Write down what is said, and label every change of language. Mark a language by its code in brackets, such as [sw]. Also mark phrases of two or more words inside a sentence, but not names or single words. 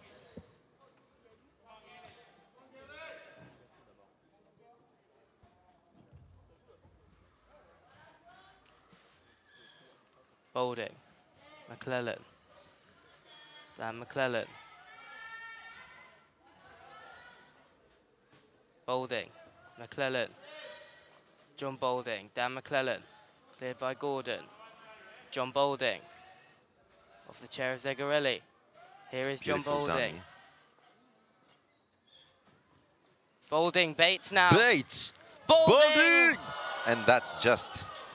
[en] Bolding. McClellan. Dan McClellan. Bolding. McClellan. John Bolding. Dan McClellan. Cleared by Gordon. John Bolding. Off the chair of Zagarelli. Here is John Beautiful Bolding. dummy. Bolding, Bates now. Bates! Bolding! And that's just...